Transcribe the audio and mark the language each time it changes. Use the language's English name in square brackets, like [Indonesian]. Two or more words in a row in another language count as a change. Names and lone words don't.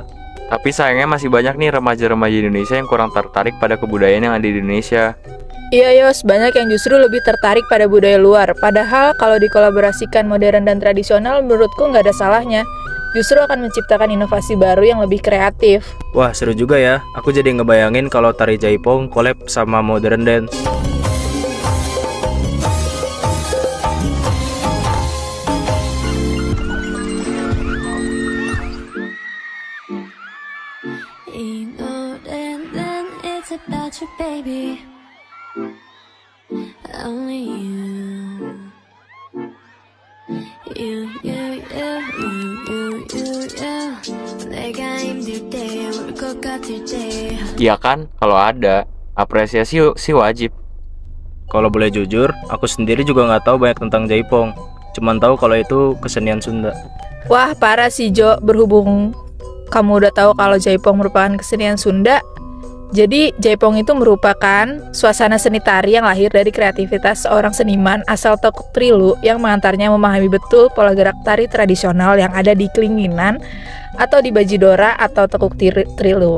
[Indonesian] Tapi sayangnya masih banyak nih remaja-remaja Indonesia yang kurang tertarik pada kebudayaan yang ada di Indonesia. Iya Yos, banyak yang justru lebih tertarik pada budaya luar. Padahal kalau dikolaborasikan modern dan tradisional menurutku nggak ada salahnya. Justru akan menciptakan inovasi baru yang lebih kreatif. Wah seru juga ya, aku jadi ngebayangin kalau tari jaipong collab sama [English] modern dance. You know that then it's about you, baby. Only you. [Korean] 내가 힘들 때 울 것 같을 때. [Indonesian] Iya kan, kalau ada, apresiasi sih wajib. Kalau boleh jujur, aku sendiri juga nggak tahu banyak tentang jaipong. Cuman tahu kalau itu kesenian Sunda. Wah, parah sih Jo, berhubung kamu udah tahu kalau jaipong merupakan kesenian Sunda. Jadi jaipong itu merupakan suasana seni tari yang lahir dari kreativitas seorang seniman asal Tekuk Trilu yang mengantarnya memahami betul pola gerak tari tradisional yang ada di Klinginan atau di Bajidora atau Tekuk Trilu.